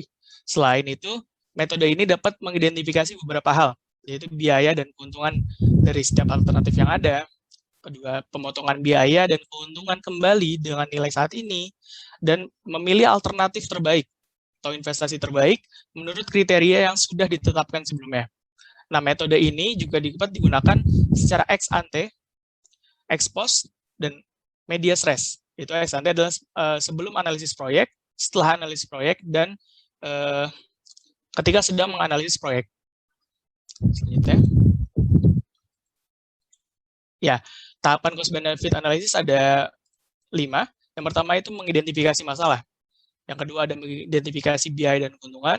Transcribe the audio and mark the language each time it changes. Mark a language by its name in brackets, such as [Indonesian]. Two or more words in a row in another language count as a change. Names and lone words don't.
[Indonesian] Selain itu, metode ini dapat mengidentifikasi beberapa hal, yaitu biaya dan keuntungan dari setiap alternatif yang ada, kedua, pemotongan biaya dan keuntungan kembali dengan nilai saat ini, dan memilih alternatif terbaik atau investasi terbaik menurut kriteria yang sudah ditetapkan sebelumnya. Nah, metode ini juga dapat digunakan secara [Latin] ex ante, ex post, [Indonesian] dan [Latin] medias res. [Indonesian] Itu [Latin] ex ante [Indonesian] adalah sebelum analisis proyek, setelah analisis proyek, dan ketika sedang menganalisis proyek. Selanjutnya. Ya, tahapan [English] cost benefit analysis [Indonesian] ada 5. Yang pertama itu mengidentifikasi masalah. Yang kedua ada mengidentifikasi biaya dan keuntungan.